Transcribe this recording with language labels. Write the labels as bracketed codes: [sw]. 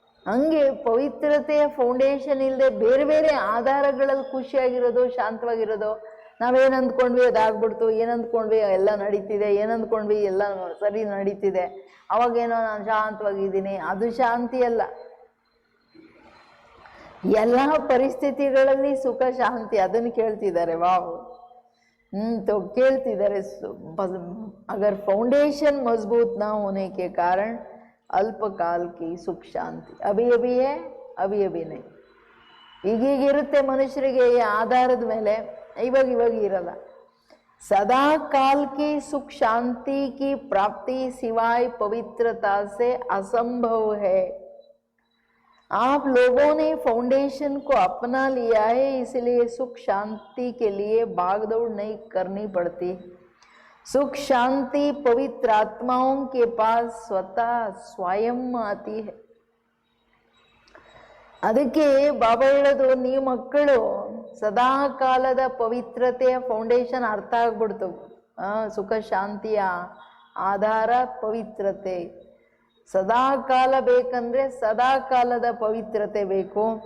[kn] ಹಂಗೆ ಪವಿತ್ರತೆಯ ಫೌಂಡೇಶನ್ ಇಲ್ಲದೆ ಬೇರೆ ಬೇರೆ ಆಧಾರಗಳಲ್ಲಿ ಖುಷಿಯಾಗಿರೋದು, ಶಾಂತವಾಗಿರೋದು, ನಾವೇನು ಅಂದ್ಕೊಂಡ್ವಿ ಅದಾಗ್ಬಿಡ್ತು, ಏನಂದ್ಕೊಂಡ್ವಿ ಎಲ್ಲ ನಡೀತಿದೆ, ಏನಂದ್ಕೊಂಡ್ವಿ ಎಲ್ಲ ಸರಿ ನಡೀತಿದೆ, ಅವಾಗೇನೋ ನಾನು ಶಾಂತವಾಗಿದ್ದೀನಿ, ಅದು ಶಾಂತಿ ಅಲ್ಲ. ಎಲ್ಲ ಪರಿಸ್ಥಿತಿಗಳಲ್ಲಿ ಸುಖ ಶಾಂತಿ ಅದನ್ನು ಕೇಳ್ತಿದ್ದಾರೆ. ವಾವ್ तो ಕೇಳ್ತಿದ್ದಾರೆ. [hi] अगर फाउंडेशन मजबूत ना होने के कारण अल्पकाल की सुख शांति अभी अभी है, अभी अभी नहीं. [kn] ಈಗೀಗಿರುತ್ತೆ ಮನುಷ್ಯರಿಗೆ ಈ ಆಧಾರದ ಮೇಲೆ, ಇವಾಗ ಇರಲ್ಲ. [hi] सदा काल की सुख शांति की प्राप्ति सिवाय पवित्रता से असंभव है. आप लोगों ने फाउंडेशन को अपना लिया है, इसलिए सुख शांति के लिए भागदौड़ नहीं करनी पड़ती. सुख शांति पवित्र आत्माओं के पास स्वतः स्वयं आती है. [kn] ಅದಕ್ಕೆ ಬಾಬಾ ಹೇಳೋದು, ನೀವು ಮಕ್ಕಳು ಸದಾ ಕಾಲದ ಪವಿತ್ರತೆಯ ಫೌಂಡೇಶನ್ ಅರ್ಥ ಆಗ್ಬಿಡ್ತು. ಸುಖ ಶಾಂತಿಯ ಆಧಾರ ಪವಿತ್ರತೆ. ಸದಾ ಕಾಲ ಬೇಕಂದ್ರೆ ಸದಾ ಕಾಲದ ಪವಿತ್ರತೆ ಬೇಕು.